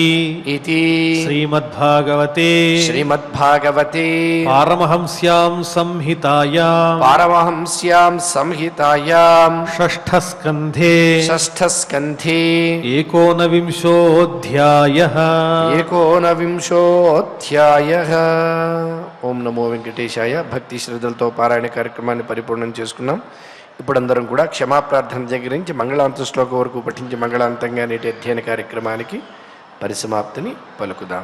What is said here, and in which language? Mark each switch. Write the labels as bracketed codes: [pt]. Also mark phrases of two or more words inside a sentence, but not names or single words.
[sa] इति श्रीमद्भागवते श्रीमद्भागवते पारमहंस्यां संहितायां पारमहंस्यां संहितायां षष्ठस्कन्धे षष्ठस्कन्धे एकोनविंशोऽध्यायः ఏకోనవింశోధ్యాయః. ఓం నమో వెంకటేశాయ. [te] భక్తి శ్రద్ధలతో పారాయణ కార్యక్రమాన్ని పరిపూర్ణం చేసుకున్నాం. ఇప్పుడు అందరం కూడా క్షమాప్రార్థన దగ్గర నుంచి మంగళాంత శ్లోకం వరకు పఠించి మంగళాంతంగా నేటి అధ్యయన కార్యక్రమానికి పరిసమాప్తిని పలుకుదాం.